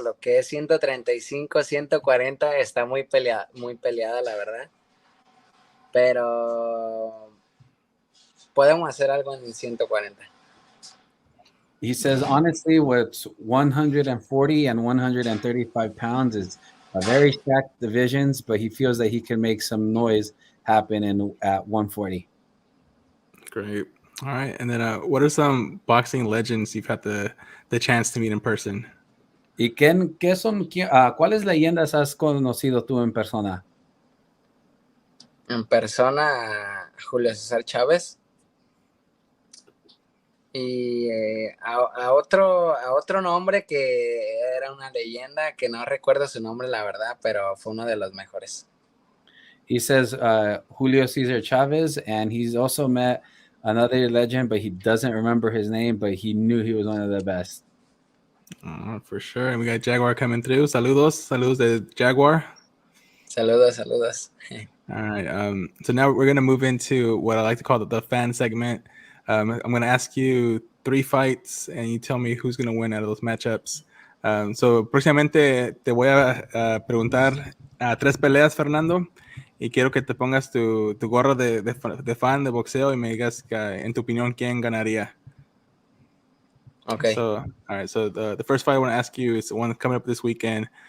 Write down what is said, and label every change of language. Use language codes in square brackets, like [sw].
[es] Lo que es 135, 140 está muy peleada, la verdad. Pero podemos hacer algo en 140. [en] He says, honestly, what's 140 and 135 pounds is a very stacked divisions, but he feels that he can make some noise happen at 140. Great. All right. And then what are some boxing legends you've had the chance to meet in person? [es] ¿Y cuáles leyendas has conocido tú en persona? En persona, Julio César Chávez. Y a otro nombre que era una leyenda, que no recuerdo su nombre, la verdad, pero fue uno de los mejores. [en] He says Julio César Chavez, and he's also met another legend, but he doesn't remember his name, but he knew he was one of the best. For sure. And we got Jaguar coming through. [es] Saludos de Jaguar. Saludos. [en] All right. So now we're going to move into what I like to call the fan segment. I'm going to ask you 3 fights, and you tell me who's going to win out of those matchups. [es] So próximamente te voy a preguntar 3 peleas, Fernando, y quiero que te pongas tu gorro de fan de boxeo y me digas en tu opinión quién ganaría. [en] Okay. So, all right. So the first fight I want to ask you is the one coming up this weekend.